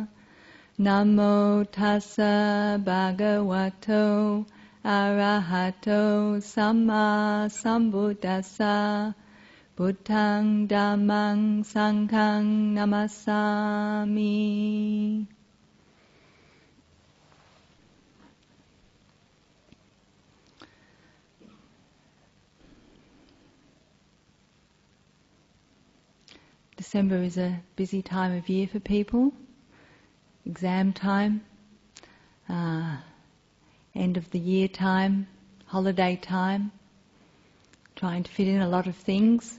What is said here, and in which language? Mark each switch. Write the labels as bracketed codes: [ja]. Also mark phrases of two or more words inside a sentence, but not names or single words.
[pi] Namo tassa bhagavato arahato samma sambuddhassa. Buddhaṃ Dhammaṃ Sanghaṃ Namasami. [en] December is a busy time of year for people. Exam time, end of the year time, holiday time, trying to fit in a lot of things.